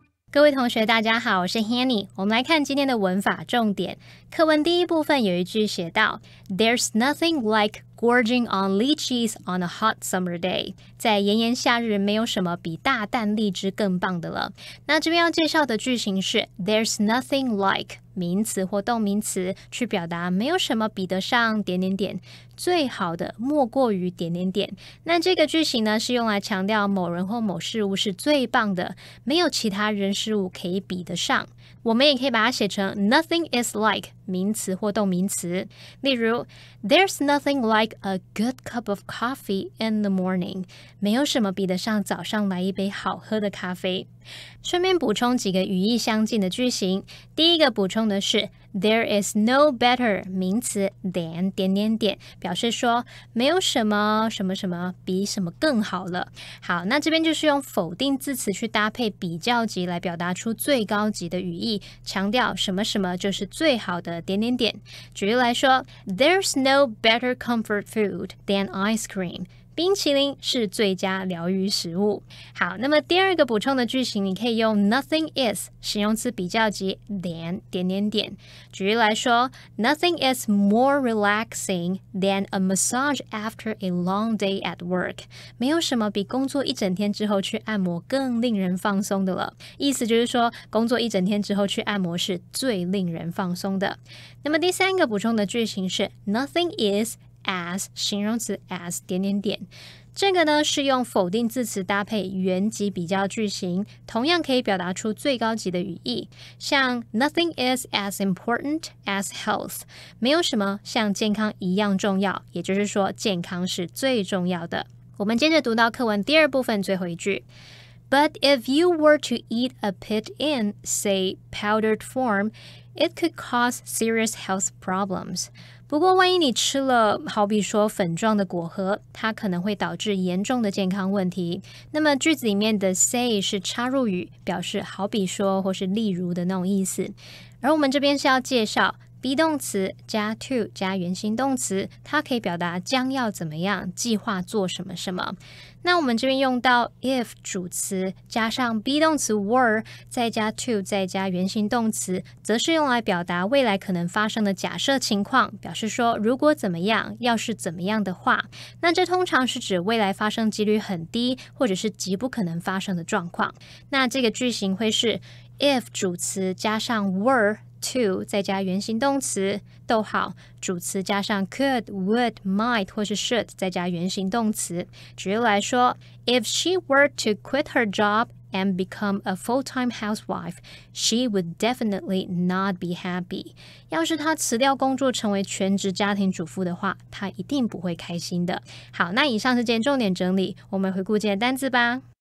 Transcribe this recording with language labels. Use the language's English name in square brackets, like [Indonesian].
[Chinese] 各位同学大家好，我是 Hanny。我们来看今天的文法重点。课文第一部分有一句写到 [English] There's nothing like gorging on lychees on a hot summer day. [Chinese] 在炎炎夏日没有什么比大啖荔枝更棒的了。那这边要介绍的句型是 [English] There's nothing like [Chinese] 名词或动名词，去表达没有什么比得上点点点，最好的莫过于点点点。那这个句型呢，是用来强调某人或某事物是最棒的，没有其他人事物可以比得上。我们也可以把它写成 [English] nothing is like [Chinese] 名词或动名词。例如 [English] There's nothing like a good cup of coffee in the morning. [Chinese] 没有什么比得上早上来一杯好喝的咖啡。顺便补充几个语义相近的句型。第一个补充的是 [English] There is no better [Chinese] 名词 [English] than [Chinese] 点点点，表示说没有什么什么什么比什么更好了。好，那这边就是用否定字词去搭配比较级来表达出最高级的语义，强调什么什么就是最好的点点点。举例来说 [English] There's no better comfort food than ice cream. [Chinese] 冰淇淋是最佳疗愈食物。好，那么第二个补充的句型，你可以用 [English] nothing is [Chinese] 形容词比较级 [English] than [Chinese] 点点点。举例来说 [English] Nothing is more relaxing than a massage after a long day at work. [Chinese] 没有什么比工作一整天之后去按摩更令人放松的了。意思就是说，工作一整天之后去按摩是最令人放松的。那么第三个补充的句型是 [English] Nothing is as [Chinese] 形容词 as 点点点，这个呢是用否定字词搭配原级比较句型，同样可以表达出最高级的语义。像 [English] Nothing is as important as health. [Chinese] 没有什么像健康一样重要，也就是说健康是最重要的。我们接着读到课文第二部分最后一句。 [English] But if you were to eat a pit in, say, powdered form, it could cause serious health problems. [Chinese] 不过万一你吃了好比说粉状的果核，它可能会导致严重的健康问题。那么句子里面的 say 是插入语，表示好比说或是例如的那种意思。而我们这边是要介绍 be 动词加 to 加原形动词，它可以表达将要怎么样，计划做什么什么。那我们这边用到 if 主词加上 be 动词 were 再加 to 再加原形动词，则是用来表达未来可能发生的假设情况，表示说如果怎么样，要是怎么样的话，那这通常是指未来发生几率很低或者是极不可能发生的状况。那这个句型会是 if 主词加上 [English] were to [Chinese] 再加原形动词，逗号，主词加上 [English] could, would, might [Chinese] 或是 should 再加原形动词。举例来说 [English] If she were to quit her job and become a full-time housewife, she would definitely not be happy. [Chinese] 要是她辞掉工作成为全职家庭主妇的话，她一定不会开心的。好，那以上是今天重点整理，我们回顾今天的单字吧。